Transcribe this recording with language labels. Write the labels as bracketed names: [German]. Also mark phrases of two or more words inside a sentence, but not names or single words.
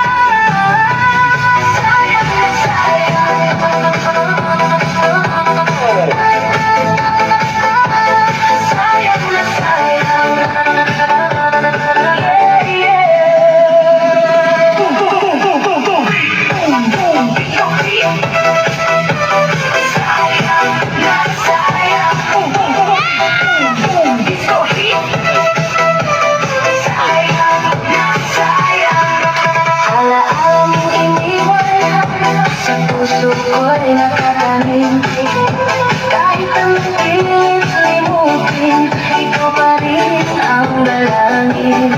[Filipino] Sayang na sayang, sayang na sayang. [English] Yeah, yeah. Boom, boom, boom, boom, boom, boom. Boom, boom, disco beat. [Filipino] Sayang na sayang. [English] Boom, boom, boom, boom, boom, disco beat. [Filipino] Sayang na sayang. Alaala mong iniwan sa puso ko'y nakatanim. Kahit ang pilit limutin, ikaw pa rin ang dalangin.